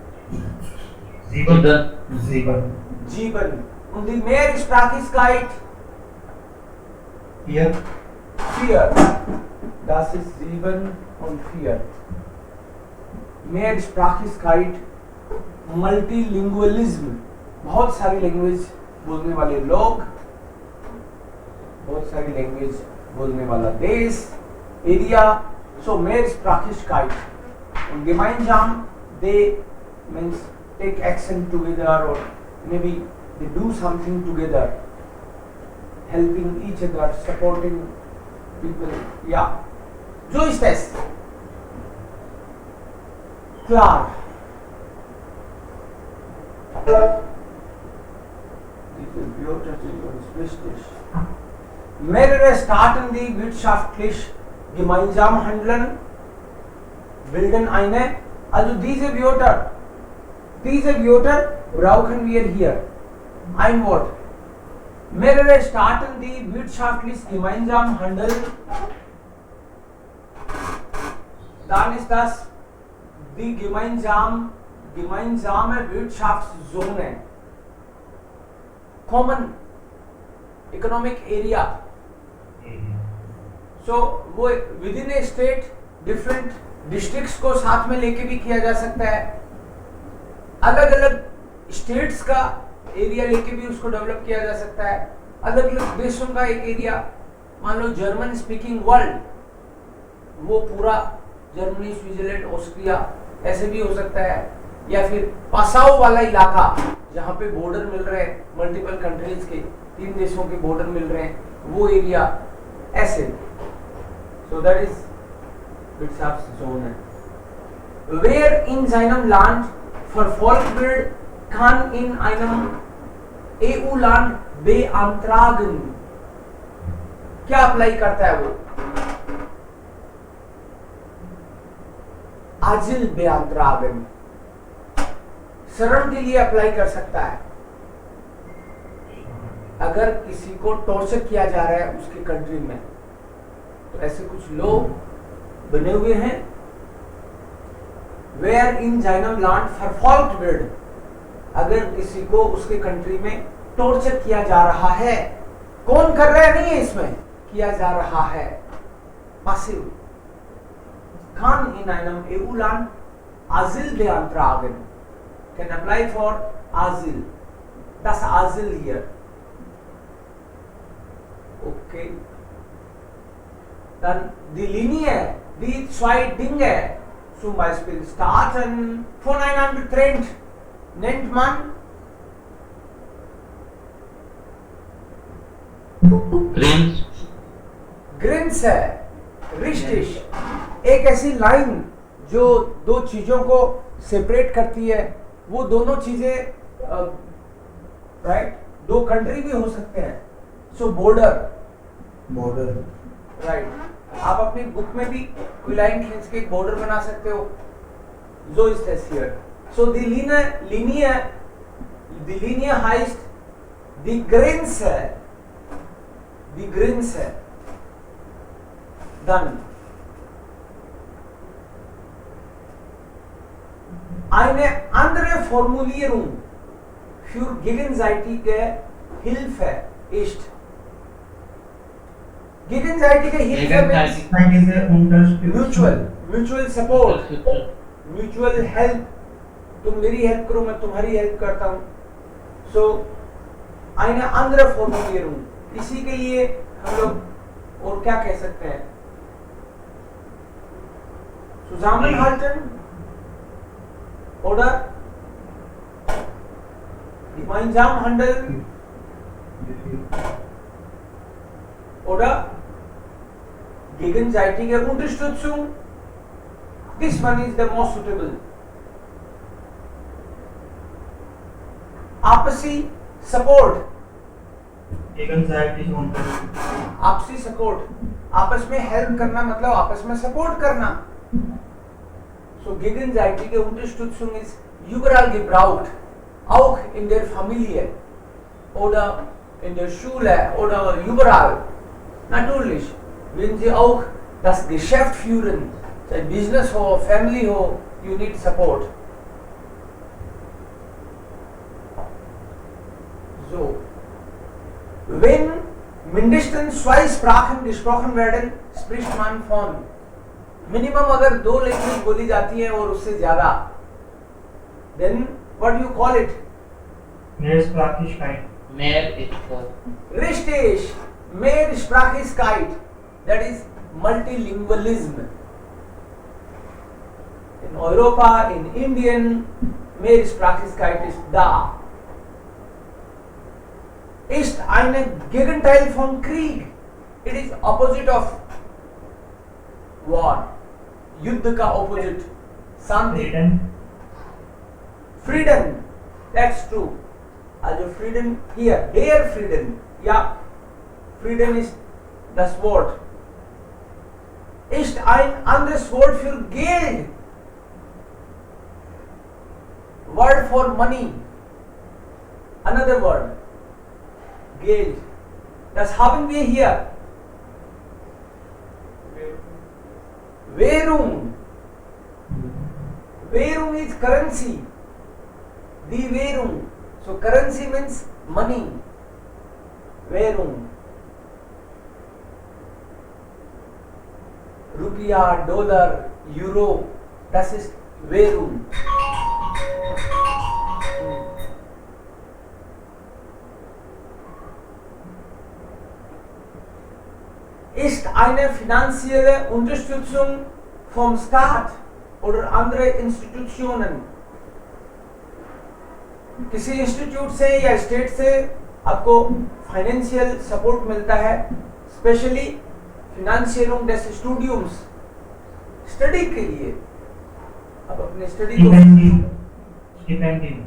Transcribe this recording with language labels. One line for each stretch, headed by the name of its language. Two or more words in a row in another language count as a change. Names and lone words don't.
German: 7. Und die Mehrsprachigkeit. 4. 4. Das ist 7 und 4. Mehrsprachigkeit, Multilingualism.
Hindi: बहुत सारी लैंग्वेज बोलने वाले लोग, बहुत सारी लैंग्वेज बोलने वाला देश, एरिया.
German: So Mehrsprachigkeit. Und gemeinsam,
English: they means take action together or maybe they do something together, helping each other, supporting people.
German: Ja. So ist es. Klar. Diese Wörter sind uns wichtig. Mehrere Staaten, die wirtschaftlich gemeinsam handeln, bilden eine. Also diese Wörter brauchen wir hier. Ein Wort. Mehrere Staaten, die wirtschaftlich gemeinsam handeln, dann ist das die gemeinsame Wirtschaftszone.
English: Common economic area.
Hindi: So वो
English: within a state different districts
Hindi: को साथ में लेके भी किया जा सकता है. अलग अलग states का एरिया लेके भी उसको डेवलप किया जा सकता है. अलग अलग देशों का एक एरिया, मान लो
English: German speaking world,
Hindi: वो पूरा जर्मनी, स्विट्जरलैंड, ऑस्ट्रिया ऐसे भी हो सकता है. या फिर पासाओ वाला इलाका जहाँ पे बॉर्डर मिल रहे हैं
English: multiple countries
Hindi: के, 3 देशों के बॉर्डर मिल रहे हैं, वो एरिया ऐसे.
English: so that is Wirtschaftszone.
German: Wer in seinem Land verfolgt wird, kann in einem EU-Land beantragen.
Hindi: क्या अप्लाई करता है वो?
German: Asyl beantragen.
Hindi: शरण के लिए अप्लाई कर सकता है. अगर किसी को टॉर्चर किया जा रहा है उसके कंट्री में, तो ऐसे कुछ लोग बने हुए हैं.
German: Where in seinem Land verfolgt wird,
Hindi: अगर किसी को उसके कंट्री में टॉर्चर किया जा रहा है, कौन कर रहा है नहीं है इसमें, किया जा रहा है,
German: passiv. Kann in einem EU-Land Asyl beantragen.
English: Can apply for Asyl.
German: Das Asyl hier. Okay. Dann die Linie, die zwei Dinge, zum Beispiel Staaten voneinander trennt, nennt man Grenz. Grenze. richtig.
Hindi: एक ऐसी लाइन जो दो चीजों को सेपरेट करती है, वो दोनों चीजें राइट दो कंट्री भी हो सकते हैं.
English: so border right.
Hindi: आप अपनी बुक में भी कोई लाइन खींच के एक बॉर्डर बना सकते हो.
English: So is this here. So the linear
German: heißt die Grenze. Dann eine andere Formulierung für gegenseitige Hilfe ist. Gegenseitige Hilfe
English: means mutual support. mutual help.
Hindi: तुम मेरी हेल्प करो, मैं तुम्हारी हेल्प करता हूं.
German: सो eine andere Formulierung.
Hindi: इसी के लिए हम लोग और क्या कह सकते हैं?
German: Zusammenhalten oder gemeinsam handeln oder gegenseitige Unterstützung.
English: This one is the most suitable.
Hindi: आपसी सपोर्ट. आपसी सपोर्ट, आपस में हेल्प करना मतलब आपस में सपोर्ट करना.
German: So gegenseitige Unterstützung ist überall gebraucht, auch in der Familie oder in der Schule oder überall. Natürlich, wenn Sie auch das Geschäft führen, ein
Hindi: business ho, family ho,
English: you need support.
German: So, wenn mindestens 2 Sprachen gesprochen werden, spricht man von minimum
Hindi: अगर 2 लैंग्वेज बोली जाती है और उससे ज्यादा,
English: then what do you call it?
German: Mehrsprachigkeit. Richtig, Mehrsprachigkeit.
English: That is multilingualism.
German: In Europa, in Indian, Mehrsprachigkeit ist da. Ist ein Gegenteil von Krieg.
English: It is opposite of war.
Hindi: युद्ध का opposite. शांति.
English: Freedom. That's true. Also freedom here, their freedom. Yeah. Freedom is
German: das Wort. Ist ein anderes Wort für Geld.
English: Word for money. Another word.
German: Geld. Das haben wir hier. Währung.
English: Währung is currency.
German: Die Währung.
English: So currency means money.
German: Währung. Rupiah, Dollar, Euro. Das ist Währung. Ist eine finanzielle Unterstützung vom Staat oder andere Institutionen.
Hindi: किसी इंस्टीट्यूट से या स्टेट से आपको
English: financial support
Hindi: मिलता है, स्पेशली
German: Finanzierung des Studiums,
Hindi: स्टडी के लिए. आप अपने स्टडी को
German: Stipendium.